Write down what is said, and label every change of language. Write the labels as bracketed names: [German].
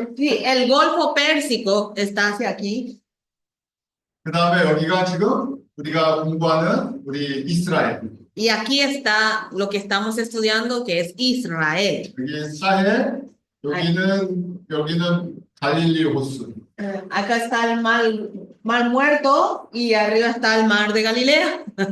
[Spanish] Sí, el Golfo Pérsico está hacia aquí. [Korean] 그 다음에 여기가 지금 우리가 공부하는 우리 이스라엘. [Spanish] Y aquí está lo que estamos estudiando, que es Israel. [Korean] 여기 사해, 여기는 갈릴리 호수. [Spanish] Acá está el mar Muerto y arriba está el mar de Galilea.